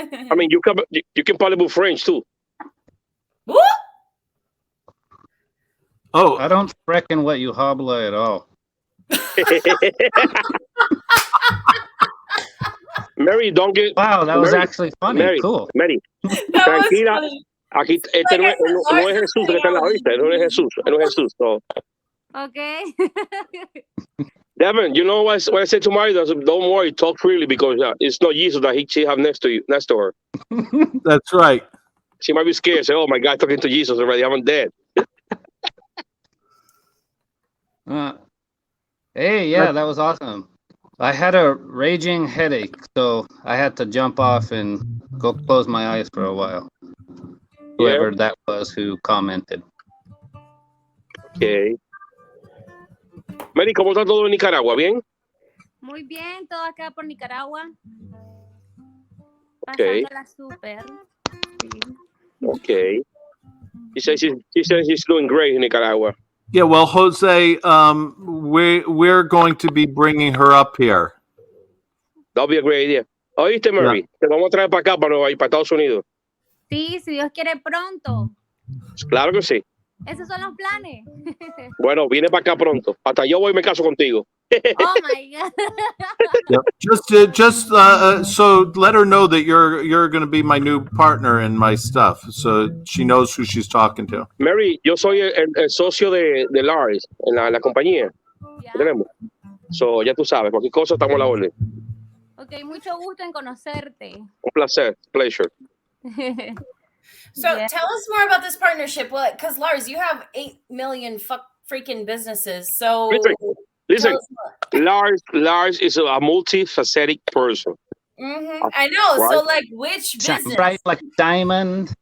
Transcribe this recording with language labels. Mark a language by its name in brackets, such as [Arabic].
[English] I mean, you can probably do French too. What? Oh, I don't reckon what you habla at all. Mary, don't get... Wow, that was actually funny. Mary, cool. [Spanish] Mary, tranquila. Aquí no es Jesús que está en la vista. No es Jesús. So. [English] Okay. Devin, you know what I said to Mary? Don't worry, talk freely because it's not Jesus that she have next to her. That's right. She might be scared. Say, "Oh my God, talking to Jesus already. I'm dead." Hey, yeah, that was awesome. I had a raging headache, so I had to jump off and go close my eyes for a while. Whoever that was who commented. Okay. [Spanish] Mary, ¿cómo está todo en Nicaragua? ¿Bien? Muy bien, todo acá por Nicaragua. [English] Okay. [Spanish] Pasándola súper. Sí. [English] Okay. She says she's doing great in Nicaragua. Yeah, well, Jose, we're going to be bringing her up here. That'll be a great idea. [Spanish] ¿Oíste, Mary? Te vamos a traer para acá, para Estados Unidos. Sí, si Dios quiere pronto. Claro que sí. Esos son los planes. Bueno, viene para acá pronto. Hasta yo voy y me caso contigo. [English] Oh my God. Yep. Just so let her know that you're going to be my new partner in my stuff, so she knows who she's talking to. [Spanish] Mary, yo soy el socio de Lars en la compañía. Ya. Tenemos. So, ya tú sabes, cualquier cosa estamos a la orden. Ok, mucho gusto en conocerte. Un placer, pleasure. [English] So Yeah. tell us more about this partnership. Well, because Lars, you have 8 million freaking businesses. So Listen, tell us more. Lars is a multifaceted person. I know. Right. So like, which Shine business? bright like a diamond.